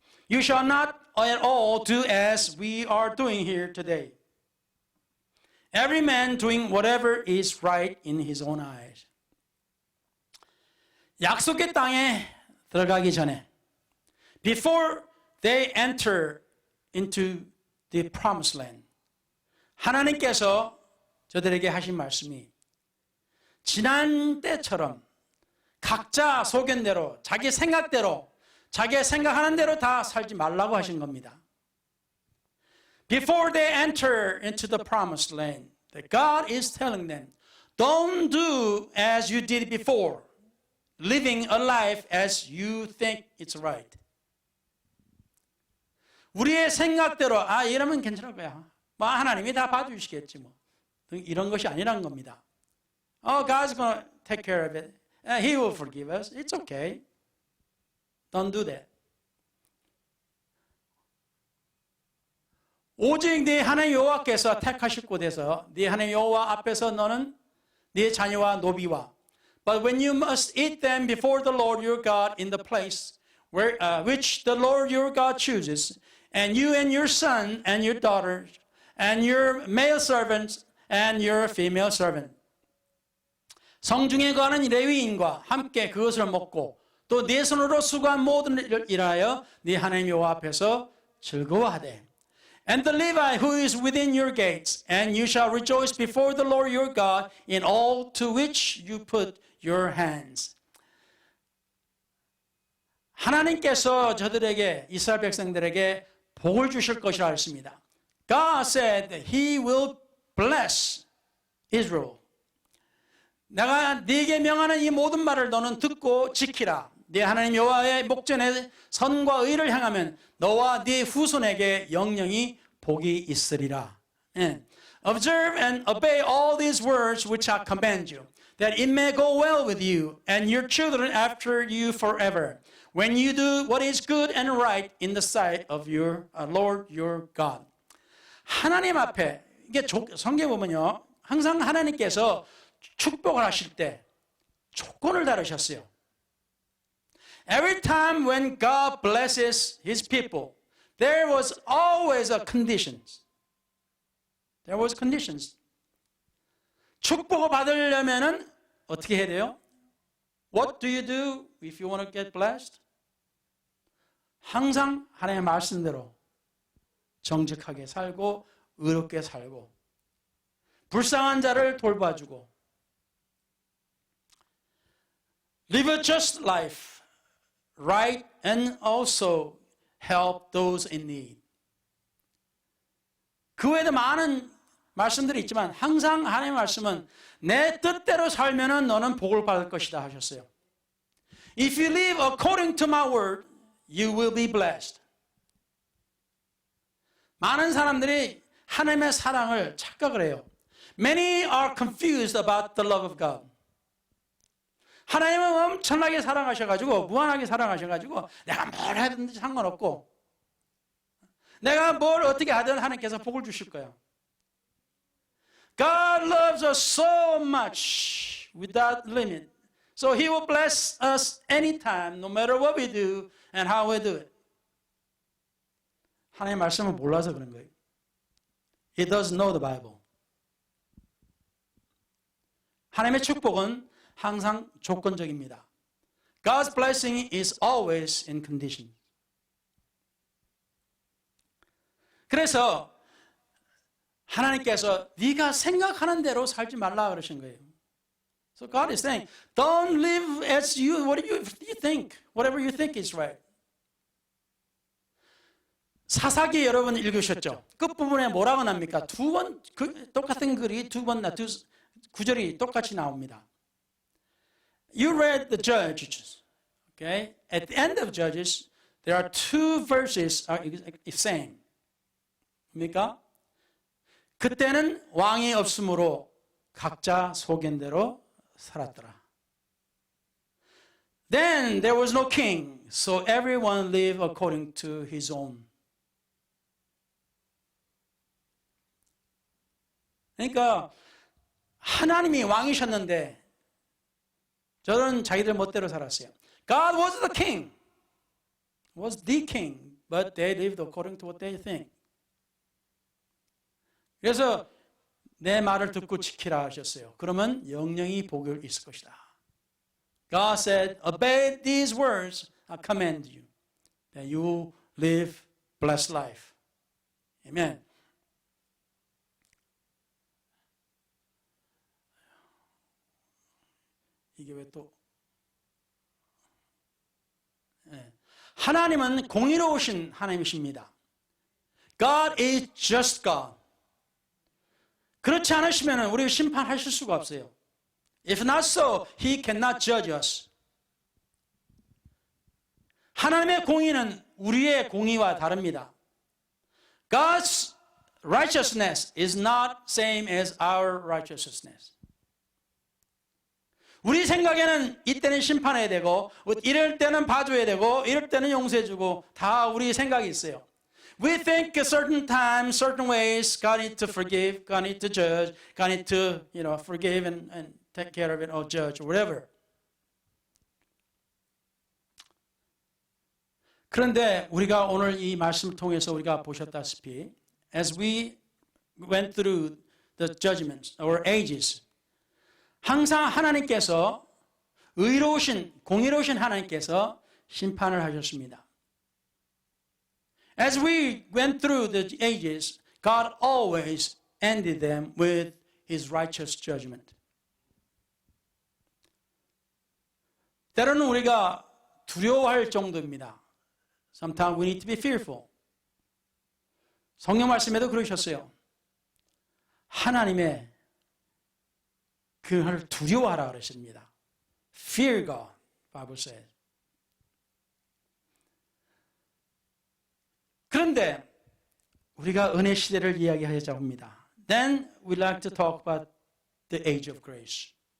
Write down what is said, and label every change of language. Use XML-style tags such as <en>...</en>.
<en>You shall not at all do as we are doing here today. Every man doing whatever is right in his own eyes.</en> <ko>약속의 땅에 들어가기 전에,</ko> <en>before they enter into the promised land.</en> <ko>하나님께서 저들에게 하신 말씀이 지난 때처럼 각자 소견대로 자기 생각대로 자기가 생각하는 대로 다 살지 말라고 하신 겁니다.</ko> <en>Before they enter into the promised land, that God is telling them, don't do as you did before, living a life as you think it's right.</en> <ko>우리의 생각대로 이러면 괜찮을 거야. 뭐 하나님이 다 봐주시겠지 뭐. 이런 것이 아니란 겁니다.</ko> <en>God's going to take care of it. He will forgive us. It's okay. Don't do that.</en> <ko>오직 네 하나님 여호와께서 택하실 곳에서 네 하나님 여호와 앞에서 너는 네 자녀와 노비와</ko> <en>But when you must eat them before the Lord your God in the place where which the Lord your God chooses, and you and your son and your daughters and your male servants and your female servant.</en> <ko>성중에 거하는 레위인과 함께 그것을 먹고 또 네 손으로 수고한 모든 일을 일하여 네 하나님 여호와 앞에서 즐거워하되</ko> <en>And the Levite who is within your gates, and you shall rejoice before the Lord your God in all to which you put your hands.</en> <ko>하나님께서 저들에게 이스라엘 백성들에게 복을 주실 것이라 했습니다.</ko> <en>God said that He will bless Israel.</en> <ko>내가 네게 명하는 이 모든 말을 너는 듣고 지키라. 네 하나님 여호와의 목전에 선과 의를 향하면 너와 네 후손에게 영영이 복이 있으리라.</ko> <en>Observe and obey all these words which I command you, that it may go well with you and your children after you forever, when you do what is good and right in the sight of your Lord your God.</en> <ko>하나님 앞에 이게 성경에 보면요, 항상 하나님께서 축복을 하실 때 조건을 다루셨어요.</ko> <en>Every time when God blesses His people, there was always a conditions. There was conditions.</en> <ko>축복을 받으려면은 어떻게 해야 돼요?</ko> <en>What do you do if you want to get blessed?</en> <ko>항상 하나님의 말씀대로 정직하게 살고 의롭게 살고 불쌍한 자를 돌봐주고</ko> <en>live a just life, right, and also help those in need.</en> <ko>그 외에도 많은 말씀들이 있지만 항상 하나님의 말씀은 내 뜻대로 살면은 너는 복을 받을 것이다 하셨어요.</ko> <en>If you live according to my word, you will be blessed.</en> <ko>많은 사람들이 하나님의 사랑을 착각을 해요.</ko> <en>Many are confused about the love of God.</en> <ko>하나님은 엄청나게 사랑하셔가지고 무한하게 사랑하셔가지고 내가 뭘 하든지 상관없고 내가 뭘 어떻게 하든 하나님께서 복을 주실 거야.</ko> <en>God loves us so much without limit. So He will bless us anytime, no matter what we do and how we do it.</en> <ko>하나님의 말씀을 몰라서 그런 거예요.</ko> <en>He doesn't know the Bible.</en> <ko>하나님의 축복은 항상 조건적입니다.</ko> <en>God's blessing is always in condition.</en> <ko>그래서 하나님께서 네가 생각하는 대로 살지 말라 그러신 거예요.</ko> <en>So God is saying, don't live as you, what you think, whatever you think is right.</en> <ko>사사기 여러분 읽으셨죠? 끝부분에 뭐라고 납니까? 두 번 똑같은 글이 두 구절이 똑같이 나옵니다.</ko> <en>You read the Judges, okay? At the end of Judges, there are two verses are same.</en> <ko>뭡니까? 그때는 왕이 없으므로 각자 소견대로 살았더라.</ko> <en>Then there was no king, so everyone lived according to his own.</en> <ko>그러니까 하나님이 왕이셨는데 저는 자기들 멋대로 살았어요.</ko> <en>God was the king, was the king, but they lived according to what they think.</en> <ko>그래서 내 말을 듣고 지키라 하셨어요. 그러면 영영이 복이 있을 것이다.</ko> <en>God said, obey these words I command you, that you live blessed life. Amen.</en> <ko>이게 왜 또 하나님은 공의로우신 하나님이십니다.</ko> <en>God is just God.</en> <ko>그렇지 않으시면 우리를 심판하실 수가 없어요.</ko> <en>If not so, He cannot judge us.</en> <ko>하나님의 공의는 우리의 공의와 다릅니다.</ko> <en>God's righteousness is not same as our righteousness.</en> <ko>우리 생각에는 이때는 심판해야 되고 이럴 때는 봐줘야 되고 이럴 때는 용서해주고 다 우리 생각이 있어요.</ko> <en>We think a certain time, certain ways, God needs to forgive, God needs to judge, God needs to, forgive and take care of it or judge or whatever.</en> <ko>그런데 우리가 오늘 이 말씀을 통해서 우리가 보셨다시피</ko> <en>as we went through the judgments or ages</en> <ko>항상 하나님께서 의로우신 공의로우신 하나님께서 심판을 하셨습니다.</ko> <en>As we went through the ages, God always ended them with His righteous judgment.</en> <ko>때로는 우리가 두려워할 정도입니다.</ko> <en>Sometimes we need to be fearful.</en> <ko>성경 말씀에도 그러셨어요. 하나님의 그를 두려워하라 그러십니다.</ko> <en>Fear God, Bible says.</en> <ko>그런데 우리가 은혜 시대를 이야기하자고 합니다.</ko> <en>Then we like to talk about the age of grace.</en>